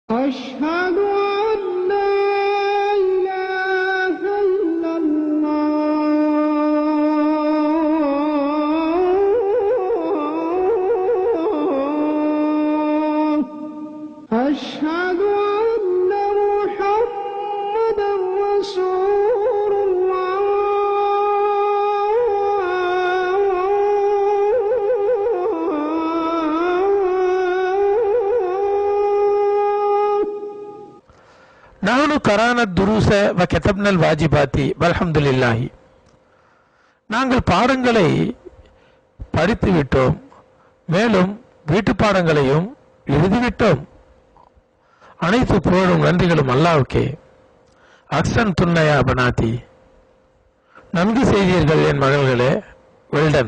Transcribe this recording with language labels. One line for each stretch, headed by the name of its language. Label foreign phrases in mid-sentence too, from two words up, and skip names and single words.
Arabic: أشهد أن لا إله إلا الله أشهد أن محمدا رسول الله نحن قرانا الدروس وكتبنا الواجبات والحمد لله.
Tamil: நாங்கள் பாடங்களை படித்து விட்டோம், மேலும் வீட்டு பாடங்களையும் எழுதிவிட்டோம். அனைத்து புகழும் நன்றிகளும் அல்லாஹ்வுக்கே.
Arabic: أحسنتن يا بناتي,
Tamil: நன்கு செய்தீர்கள் என் மகள்களே, வெல்டன்.